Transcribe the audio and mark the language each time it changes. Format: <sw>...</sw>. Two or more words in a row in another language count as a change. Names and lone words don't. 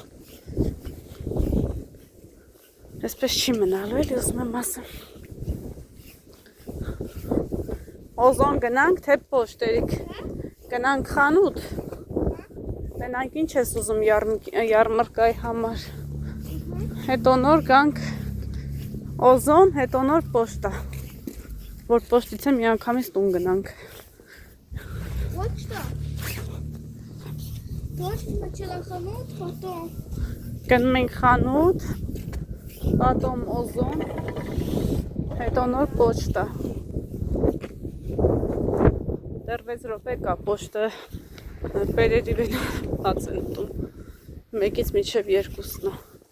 <hy>այսպես չի մնալու էլի ուզում եմ ասեմ, Օզոն գնանք, թե պոշտերիք, գնանք խանութ, տենանք ինչ ես ուզում յարմրկայի համար, հետո նոր գանք Օզոն, հետո նոր պոշտա, որ պոշտից եմ մի անգամից տուն գնանք։</hy> <ru>Почта. Почта начала ханут, потом.</ru> <hy>Գնում ենք խանութ, потом Օզոն, հետո նոր պոշտա։ Դեռ 6 րոպե կա պոշտը պերերիվեն հաց են ուտում, 1-ից մինչև 2-ն է։</hy>